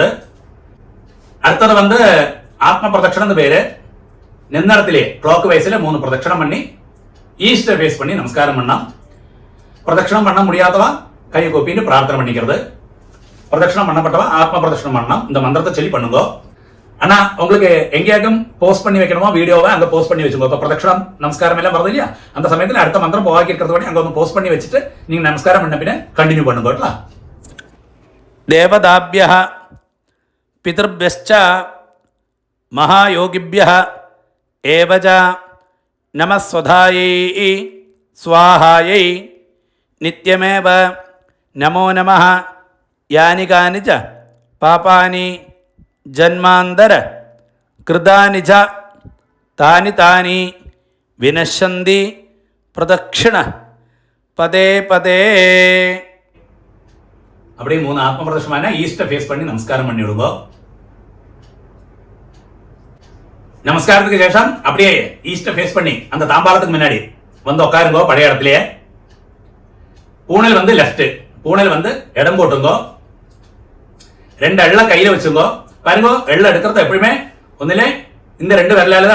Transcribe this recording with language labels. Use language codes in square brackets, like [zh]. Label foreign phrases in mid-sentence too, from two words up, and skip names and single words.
[ta] அடுத்தது வந்து ஆத்ம பிரதட்சணம் பேரு நின்னடத்திலே [en] clock wise [ta] 3 பிரதட்சணம் பண்ணி [en] east face [ta] பண்ணி நமஸ்காரம் பண்ணலாம் பிரதட்சணம் பண்ண முடியாதவா கை கூப்பின்னு பிரார்த்தனை பண்ணிக்கிறது பிரதட்சணம் பண்ணப்பட்டவா ஆத்ம பிரதட்சணம் பண்ணலாம் இந்த மந்திரத்தை சொல்லி பண்ணுங்க ஆனா உங்களுக்கு எங்கேயாக்கும் போஸ்ட் பண்ணி வைக்கணுமோ வீடியோவை அங்க போஸ்ட் பண்ணி வச்சுக்கோ இப்போ பிரதட்சணம் நமஸ்காரம் எல்லாம் வருது இல்லையா அந்த சமயத்தில் அடுத்த மந்திரம் போவாக்கி இருக்கிறது பண்ணி அங்க வந்து போஸ்ட் பண்ணி வச்சுட்டு நீங்க நமஸ்காரம் பண்ண பின்ன கண்டினியூ பண்ணுங்க [sa] देवताभ्यः पितृभ्यश्च महायोगिभ्यः एव च नमः स्वधायै स्वाहायै नित्यमेव नमो नमः यानि कानि च पापानि जन्मान्तर कृतानि च तानि तानि विनश्यन्ति प्रदक्षिण पदे पदे [ta] அப்படியே 3 ஆத்ம பிரதட்சணமான [en] east face [ta] பண்ணி நமஸ்காரம் பண்ணி விடுங்க நமஸ்காரத்துக்கு சேஷம் அப்படியே [en] east face [ta] பண்ணி அந்த தாம்பாளத்துக்கு முன்னாடி வந்து உட்காருங்க பழைய இடத்துலயே பூணல் வந்து லெஃப்ட் பூணல் வந்து இடம் போட்டுங்க 2 எள்ள கையில வச்சுங்க பாருங்க எள்ள எடுக்கிறது எப்பவுமே ஒന്നിலே இந்த 2 விரலால